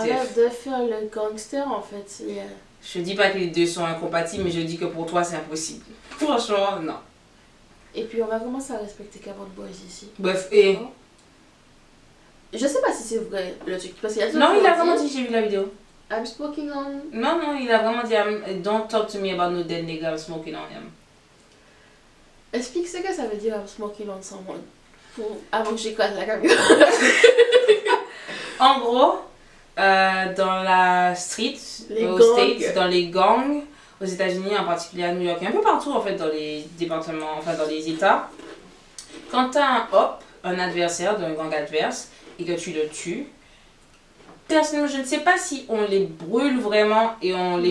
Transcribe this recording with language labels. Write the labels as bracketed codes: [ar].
[fr] arrête de faire le gangster en fait. Je dis pas que les deux sont incompatibles, mais je dis que pour toi c'est impossible. Franchement, non. Et puis on va commencer à respecter Cameron Boys ici. Bref, et. Je sais pas si c'est vrai le truc. Parce qu'il y a Non, il a vraiment dit, j'ai vu la vidéo. [en] I'm smoking on. [fr] Non, non, il a vraiment dit, [en] don't talk to me about no dead nigga, I'm smoking on him. [fr] Explique ce que ça veut dire [en] I'm smoking on someone. [fr] Avant que j'éclate la caméra. En gros, dans la street, Les aux gangs. States, dans les gangs, aux États-Unis, en particulier à New York, et un peu partout en fait dans les départements, enfin dans les États, quand tu as un adversaire d'un gang adverse et que tu le tues, personnellement, je ne sais pas si on les brûle vraiment et on les